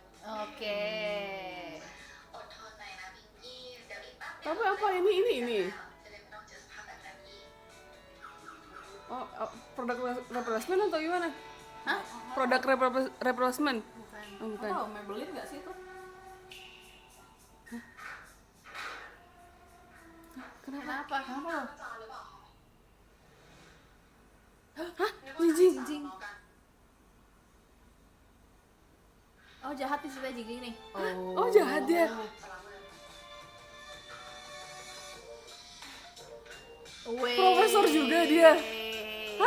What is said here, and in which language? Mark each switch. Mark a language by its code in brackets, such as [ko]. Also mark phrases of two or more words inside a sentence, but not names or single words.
[id] Oke. [th] อดทนหน่อยนะพิงกี้ เดี๋ยวอีกแป๊บเดียว [id] Apa ini? [th] จะได้ไม่ต้องเจอสภาพแบบนั้นอีก [id] Oh, produk replacement atau gimana? Hah? Produk replacement. Bukan. Oh, bukan. Apa, Maybelline gak sih itu? Kenapa? Kenapa? [th] จอหรือเปล่า [id] Hah? Jijing. [th] จริง [id] Oh, jahat nih ceritanya Jing nih. Oh, jahat dia. Weh. Profesor juga dia. Hah?